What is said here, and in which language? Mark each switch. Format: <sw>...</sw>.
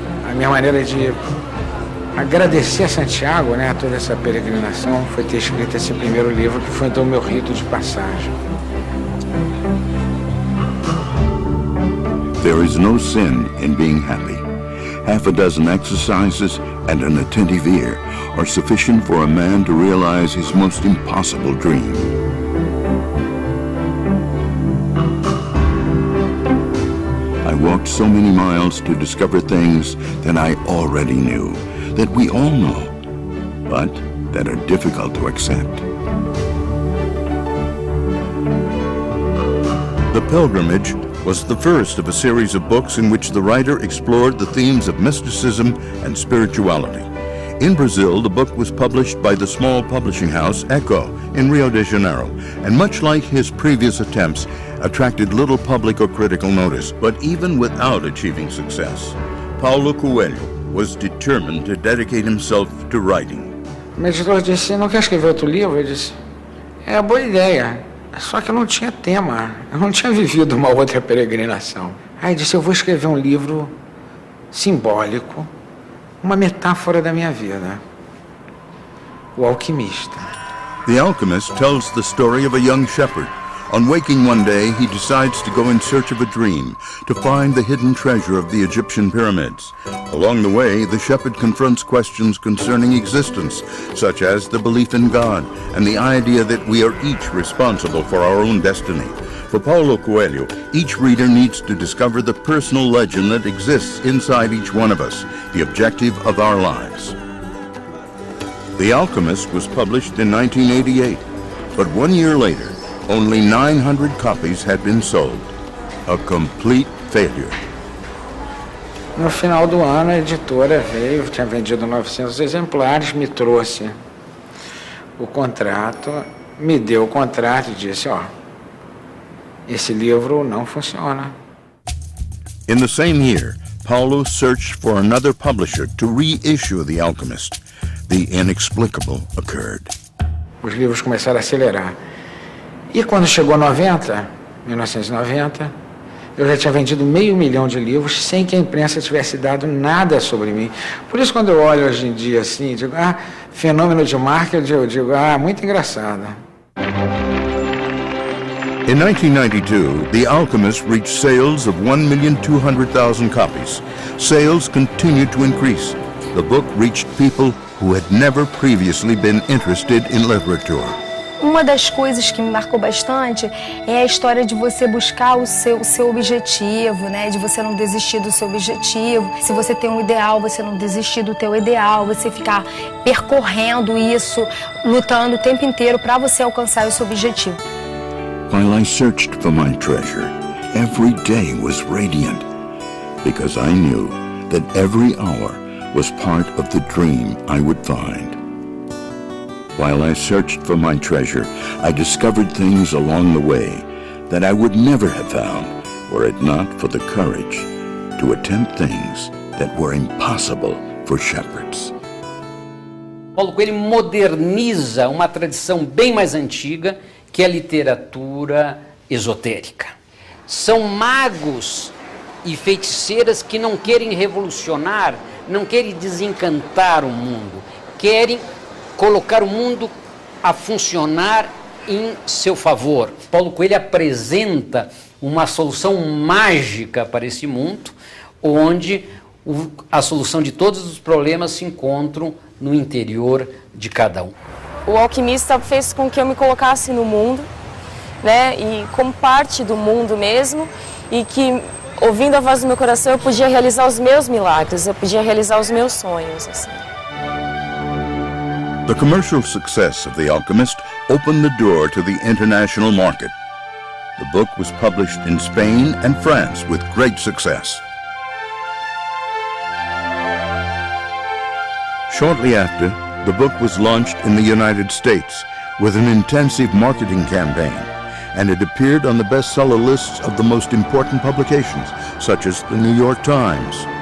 <pt>A minha maneira de agradecer a Santiago, né, a toda essa peregrinação, foi ter escrito esse primeiro livro, que foi então o meu rito de passagem.</pt> <en>There is no sin in being happy. Half a dozen exercises and an attentive ear are sufficient for a man to realize his most impossible dream. I walked so many miles to discover things that I already knew, that we all know, but that are difficult to accept. The Pilgrimage was the first of a series of books in which the writer explored the themes of mysticism and spirituality. In Brazil, the book was published by the small publishing house Echo in Rio de Janeiro, and much like his previous attempts, attracted little public or critical notice. But even without achieving success, Paulo Coelho was determined to dedicate himself to writing.</en> <pt>O meu editor disse, não quer escrever outro livro? Eu disse, é boa ideia. Só que eu não tinha tema, eu não tinha vivido uma outra peregrinação. Aí disse, eu vou escrever um livro simbólico, uma metáfora da minha vida. O Alquimista.</pt> <en>The Alchemist tells the story of a young shepherd On waking one day, he decides to go in search of a dream, to find the hidden treasure of the Egyptian pyramids. Along the way, the shepherd confronts questions concerning existence, such as the belief in God and the idea that we are each responsible for our own destiny. For Paulo Coelho, each reader needs to discover the personal legend that exists inside each one of us, the objective of our lives. The Alchemist was published in 1988, but 1 year later, only 900 copies had been sold. A complete failure.</en> <pt>No final do ano, a editora veio, tinha vendido 900 exemplares, me trouxe o contrato, me deu o contrato e disse, ó, esse livro não funciona.</pt> <en>In the same year, Paulo searched for another publisher to reissue The Alchemist. The inexplicable occurred.</en> <pt>Os livros começaram a acelerar. E quando chegou 1990, eu já tinha vendido 500 mil de livros sem que a imprensa tivesse dado nada sobre mim. Por isso, quando eu olho hoje em dia assim, digo, fenômeno de marketing, eu digo, muito engraçado.</pt> <en>In 1992, The Alchemist reached sales of 1,200,000 copies. Sales continued to increase. The book reached people who had never previously been interested in literature.</en> <pt>Uma das coisas que me marcou bastante é a história de você buscar o seu objetivo, né? De você não desistir do seu objetivo. Se você tem um ideal, você não desistir do teu ideal, você ficar percorrendo isso, lutando o tempo inteiro para você alcançar o seu objetivo.</pt> <en>While I searched for my treasure, every day was radiant, because I knew that every hour was part of the dream I would find. While I searched for my treasure, I discovered things along the way that I would never have found were it not for the courage to attempt things that were impossible for shepherds.</en> <pt>Paulo Coelho moderniza uma tradição bem mais antiga, que é a literatura esotérica. São magos e feiticeiras que não querem revolucionar, não querem desencantar o mundo, querem colocar o mundo a funcionar em seu favor. Paulo Coelho apresenta uma solução mágica para esse mundo, onde a solução de todos os problemas se encontram no interior de cada um. O Alquimista fez com que eu me colocasse no mundo, né, e como parte do mundo mesmo, e que, ouvindo a voz do meu coração, eu podia realizar os meus milagres, eu podia realizar os meus sonhos, assim.</pt> <en>The commercial success of The Alchemist opened the door to the international market. The book was published in Spain and France with great success. Shortly after, the book was launched in the United States with an intensive marketing campaign, and it appeared on the bestseller lists of the most important publications, such as the New York Times.</en>